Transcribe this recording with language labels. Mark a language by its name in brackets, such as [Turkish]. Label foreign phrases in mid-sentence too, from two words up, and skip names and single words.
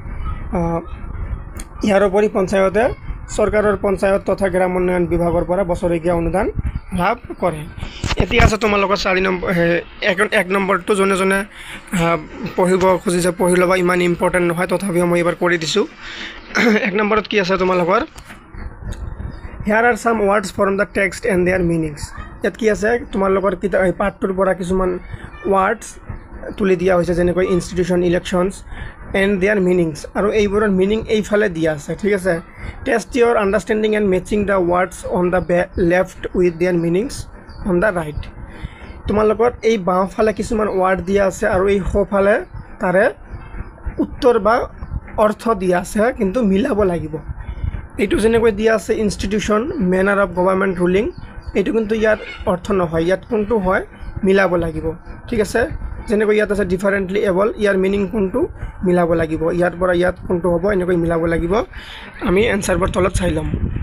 [Assamese] ইয়াৰ উপৰি পঞ্চায়তে চৰকাৰৰ পঞ্চায়ত তথা গ্ৰাম উন্নয়ন বিভাগৰ পৰা বছৰেকীয়া অনুদান লাভ কৰে এতিয়া আছে তোমালোকৰ 4 নম্বৰ 1 নম্বৰটো জনে জনে পঢ়িব খুজিছে পঢ়ি ল'বা ইমান ইম্পৰ্টেণ্ট নহয় তথাপিও মই এবাৰ কৰি দিছোঁ 1 নম্বৰত কি আছে তোমালোকৰ [English] Here are some words from the text and their meanings [Assamese] ইয়াত কি আছে তোমালোকৰ কিতা পাঠটোৰ পৰা কিছুমান words তুলি দিয়া হৈছে যেনেকৈ [English] institutions elections and their meanings [Assamese] আৰু এইবোৰৰ মিনিং এইফালে দিয়া আছে ঠিক আছে [English] টেষ্ট your understanding and matching the words on the left with their meanings on the right [Assamese] তোমালোকৰ এই বাওঁফালে কিছুমান ওয়ার্ড দিয়া আছে আৰু এই সোঁফালে তাৰে উত্তৰ বা অৰ্থ দিয়া আছে কিন্তু মিলাব লাগিব এইটো যেনেকৈ দিয়া আছে [English] institution manner of government ruling [Assamese] এইটো কিন্তু ইয়াৰ অৰ্থ নহয় ইয়াত কোনটো হয় মিলাব লাগিব ঠিক আছে যেনেকৈ ইয়াত আছে [English] differently able [Assamese] ইয়াৰ মিনিং কোনটো মিলাব লাগিব ইয়াৰ পৰা ইয়াত কোনটো হ'ব এনেকৈ মিলাব লাগিব আমি এনসাৰবোৰ তলত চাই লম